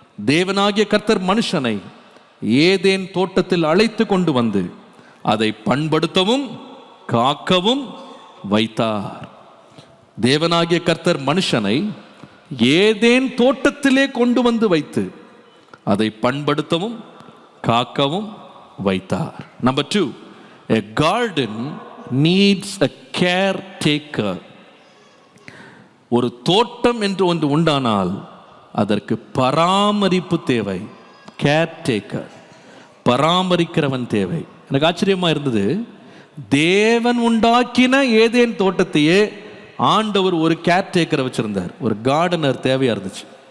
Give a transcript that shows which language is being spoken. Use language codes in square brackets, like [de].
[ta] தேவனாகிய கர்த்தர் மனுஷனை ஏதேன் தோட்டத்தில் அழைத்து கொண்டு வந்து அதை பண்படுத்தவும் காக்கவும் வைத்தார். தேவனாகிய கர்த்தர் மனுஷனை ஏதேன் தோட்டத்திலே கொண்டு வந்து வைத்து அதை பண்படுத்தவும் காக்கவும் வைத்தார். [en] Number 2, a garden needs a caretaker. [ta] ஒரு தோட்டம் என்று ஒன்று உண்டானால் அதற்கு பராமரிப்பு தேவை. கேர்டேக்கர், பராமரிக்கிறவன் தேவை. எனக்கு ஆச்சரியமா இருந்தது, தேவன் உண்டாக்கின ஏதேன் தோட்டத்தையே ஆண்டவர் ஒரு கேர்டேக்கரை வச்சிருந்தார், ஒரு கார்டனர் தேவையா இருந்துச்சு.